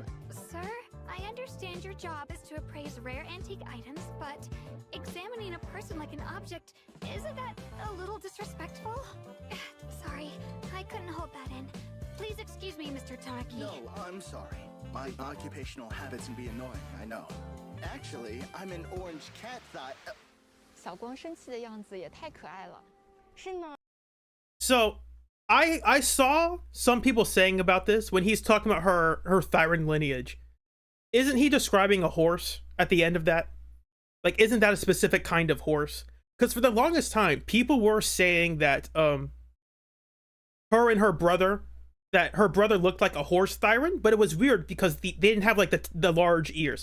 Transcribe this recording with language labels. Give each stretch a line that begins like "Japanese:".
English: Sir, I understand your job is to appraise rare antique items, but examining a person like an object, isn't that a little disrespectful? Sorry, I couldn't hold that in. Please excuse me, Mr. Tanaki. No, I'm sorry. My occupational habits can be annoying, I know. Actually, I'm an orange cat thigh.
Chinese: 小光生气的样子也太可爱了。是呢。
English: So, I saw some people saying about this when he's talking about her Thyran lineage. Isn't he describing a horse at the end of that? Like, isn't that a specific kind of horse? Because for the longest time, people were saying that her and her brother, that her brother looked like a horse Thyran, but it was weird because they didn't have like the large ears.